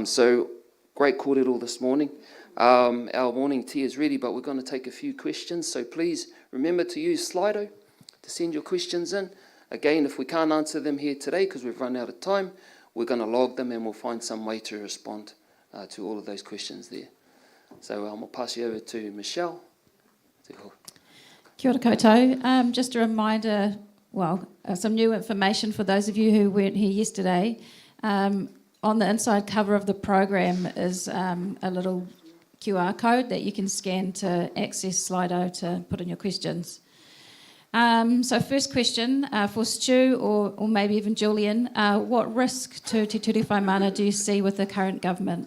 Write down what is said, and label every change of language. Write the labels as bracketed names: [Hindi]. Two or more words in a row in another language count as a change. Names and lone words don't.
[English] So great kōrero this morning. Our morning tea is ready, but we're going to take a few questions. So please remember to use Slido to send your questions in. Again, if we can't answer them here today because we've run out of time, we're going to log them and we'll find some way to respond to all of those questions there. So I'll pass you over to Michelle. [Māori] Kia ora koutou. [English] Just a reminder, some new information for those of you who weren't here yesterday. On the inside cover of the program is a little QR code that you can scan to access Slido to put in your questions. So first question for Stu or maybe even Julian, what risk to Te Ture Whaimana do you see with the current government?